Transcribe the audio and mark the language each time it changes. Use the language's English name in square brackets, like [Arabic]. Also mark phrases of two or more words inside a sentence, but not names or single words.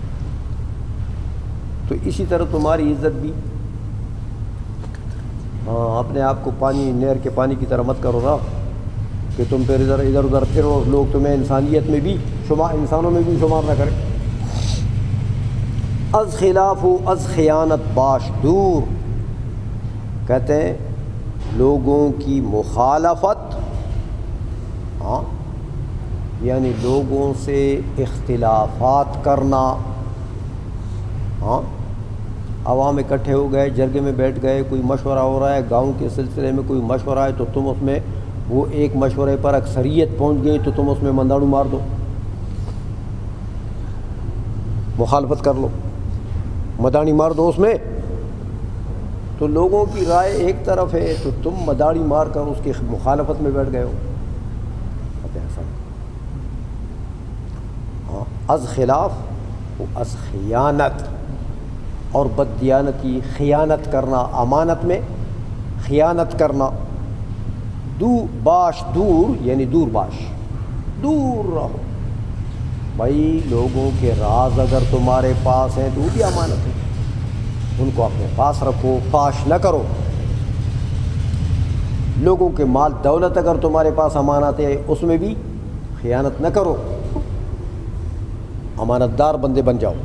[Urdu] تو اسی طرح تمہاری عزت بھی اپنے آپ کو پانی نہر کے پانی کی طرح مت کرو نا کہ تم پھر ادھر ادھر پھرو لوگ تمہیں انسانیت میں بھی انسانوں میں بھی شمار نہ کریں. [Persian] از خلاف و از خیانت باش دور، [Urdu] کہتے ہیں لوگوں کی مخالفت، ہاں یعنی لوگوں سے اختلافات کرنا، ہاں عوام اکٹھے ہو گئے، جرگے میں بیٹھ گئے، کوئی مشورہ ہو رہا ہے، گاؤں کے سلسلے میں کوئی مشورہ ہے، تو تم اس میں وہ ایک مشورے پر اکثریت پہنچ گئی تو تم اس میں منداڑو مار دو، مخالفت کر لو، مداڑی مار دو اس میں۔ تو لوگوں کی رائے ایک طرف ہے تو تم مداڑی مار کر اس کی مخالفت میں بیٹھ گئے ہو، [Persian] ہاں از خلاف و از خیانت، [Urdu] اور بددیانتی، خیانت کرنا، امانت میں خیانت کرنا، [Persian] باش دور [Urdu] یعنی [Persian] دور باش، [Urdu] دور رہو بھائی، لوگوں کے راز اگر تمہارے پاس ہیں تو وہ بھی امانت ہے، ان کو اپنے پاس رکھو، فاش نہ کرو۔ لوگوں کے مال دولت اگر تمہارے پاس امانت ہے اس میں بھی خیانت نہ کرو، امانت دار بندے بن جاؤ۔